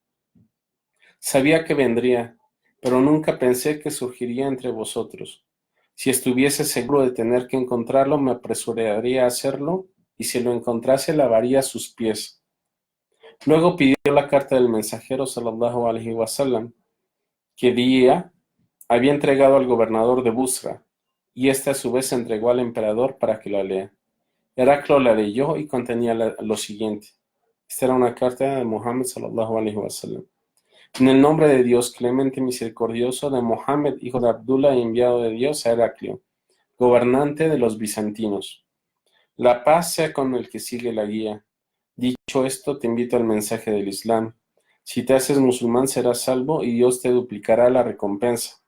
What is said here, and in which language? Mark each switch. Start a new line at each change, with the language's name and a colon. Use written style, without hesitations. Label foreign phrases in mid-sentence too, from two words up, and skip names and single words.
Spanish: Sabía que vendría, pero nunca pensé que surgiría entre vosotros. Si estuviese seguro de tener que encontrarlo, me apresuraría a hacerlo, y si lo encontrase, lavaría sus pies. Luego pidió la carta del mensajero
Arabic: صلى الله عليه وسلم,
Spanish: que día había entregado al gobernador de Busra, y éste a su vez se entregó al emperador para que la lea. Heraclio la leyó y contenía lo siguiente. Esta era una carta de Muhammad
Arabic: صلى الله عليه وسلم.
Spanish: En el nombre de Dios clemente y misericordioso, de Mohammed, hijo de Abdullah y enviado de Dios a Heraclio, gobernante de los bizantinos. La paz sea con el que sigue la guía. Dicho esto, te invito al mensaje del Islam. Si te haces musulmán serás salvo y Dios te duplicará la recompensa.